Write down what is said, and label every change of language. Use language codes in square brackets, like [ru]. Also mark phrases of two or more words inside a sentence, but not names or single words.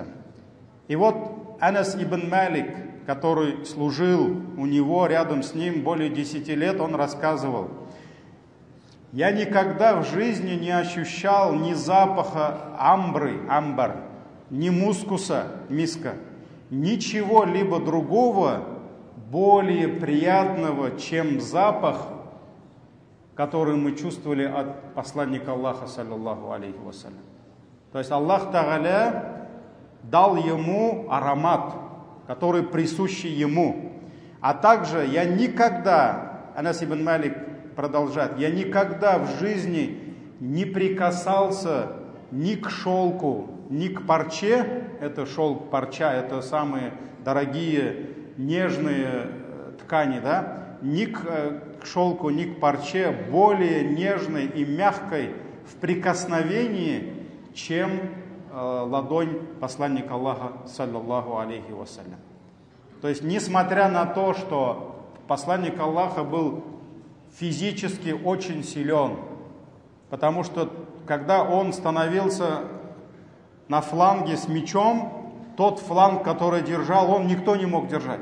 [ru] И вот Анас ибн Малик, который служил у него, рядом с ним более 10 лет, он рассказывал: «Я никогда в жизни не ощущал ни запаха амбар, ни мускуса, миска, ничего-либо другого более приятного, чем запах, который мы чувствовали от посланника Аллаха, [ar] صلى الله عليه وسلم». [ru] То есть [ar] الله تعالى [ru] дал ему аромат, который присущий ему. А также я никогда, Анас ибн Малик продолжает, я никогда в жизни не прикасался ни к шелку, ни к парче. Это шелк, парча, это самые дорогие, нежные ткани, да? Ни к шелку, ни к парче более нежной и мягкой в прикосновении, чем ладонь посланника Аллаха, [ar] صلى الله عليه وسلم. [ru] То есть, несмотря на то, что посланник Аллаха был физически очень силен, потому что когда он становился на фланге с мечом, тот фланг, который держал он, никто не мог держать.